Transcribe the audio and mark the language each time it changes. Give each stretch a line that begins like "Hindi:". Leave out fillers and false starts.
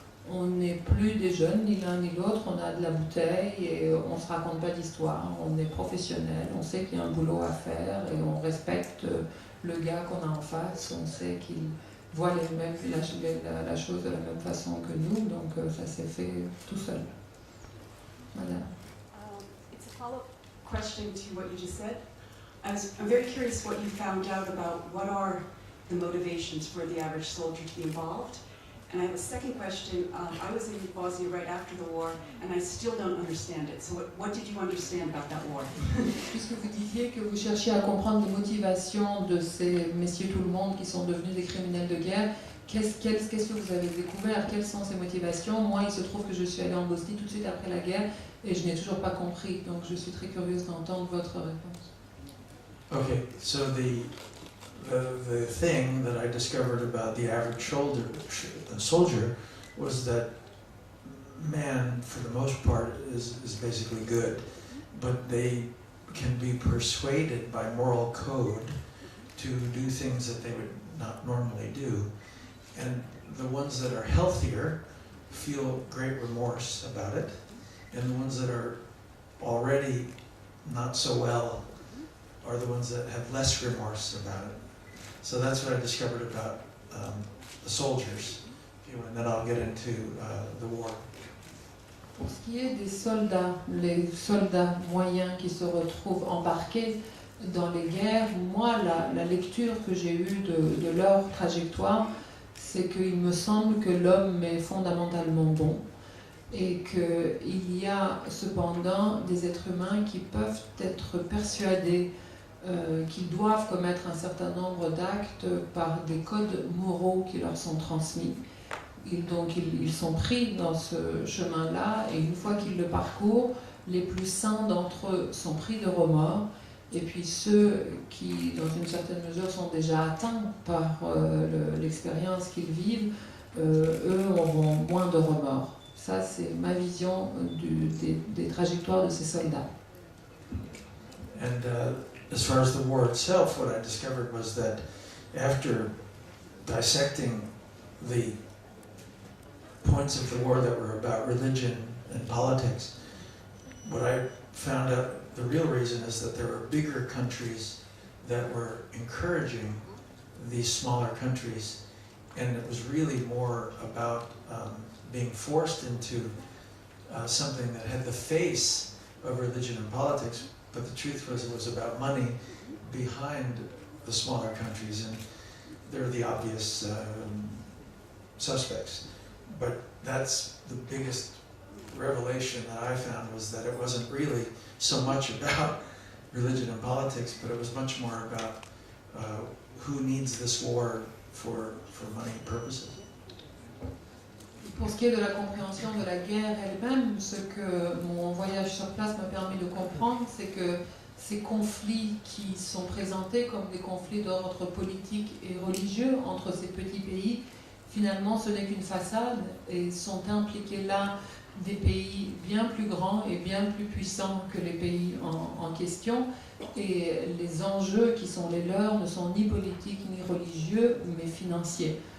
French: On n'est plus des jeunes, ni l'un ni l'autre, on a de la bouteille et on ne se raconte pas d'histoire. On est professionnel, on sait qu'il y a un boulot à faire et on respecte le gars qu'on a en face. On sait qu'il voit la chose de la même façon que nous, donc ça s'est fait tout seul. Voilà.
English: It's a follow-up question to what you just said. I'm very curious what you found out about what are the motivations for the average soldier to be involved. And I have a second question. I was in Bosnia right after the war, and I still don't understand it. So what did you understand about that war?
French: Puisque vous disiez que vous cherchiez à comprendre les motivations de ces messieurs tout le monde qui sont devenus des criminels de guerre, qu'est-ce que vous avez découvert? Quelles sont ces motivations? Moi, il se trouve que je suis allée en Bosnie tout de suite après la guerre et je n'ai toujours pas compris. Donc, je suis très curieuse d'entendre votre réponse.
English: Okay, so the thing that I discovered about the average soldier was that man, for the most part, is basically good, but they can be persuaded by moral code to do things that they would not normally do. And the ones that are healthier feel great remorse about it, and the ones that are already not so well are the ones that have less remorse about it. So that's what I discovered about the soldiers, and then I'll get into the war.
French: Pour ce qui est des soldats, les soldats moyens qui se retrouvent embarqués dans les guerres, moi, la lecture que j'ai eue de leur trajectoire, c'est qu'il me semble que l'homme est fondamentalement bon et qu'il y a cependant des êtres humains qui peuvent être persuadés qu'ils doivent commettre un certain nombre d'actes par des codes moraux qui leur sont transmis. Donc ils sont pris dans ce chemin-là et une fois qu'ils le parcourent, les plus sains d'entre eux sont pris de remords et puis ceux qui, dans une certaine mesure, sont déjà atteints par l'expérience qu'ils vivent, eux auront moins de remords. Ça, c'est ma vision des trajectoires de ces soldats.
English: And as far as the war itself, what I discovered was that after dissecting the points of the war that were about religion and politics, what I found out the real reason is that there were bigger countries that were encouraging these smaller countries, and it was really more about being forced into something that had the face of religion and politics, but the truth was it was about money behind the smaller countries, and they're the obvious suspects. But that's the biggest revelation that I found, was that it wasn't really so much about religion and politics, but it was much more about who needs this war for money purposes.
French: Pour ce qui est de la compréhension de la guerre elle-même, ce que mon voyage sur place m'a permis de comprendre, c'est que ces conflits qui sont présentés comme des conflits d'ordre politique et religieux entre ces petits pays, finalement ce n'est qu'une façade et sont impliqués là des pays bien plus grands et bien plus puissants que les pays en question, et les enjeux qui sont les leurs ne sont ni politiques ni religieux mais financiers.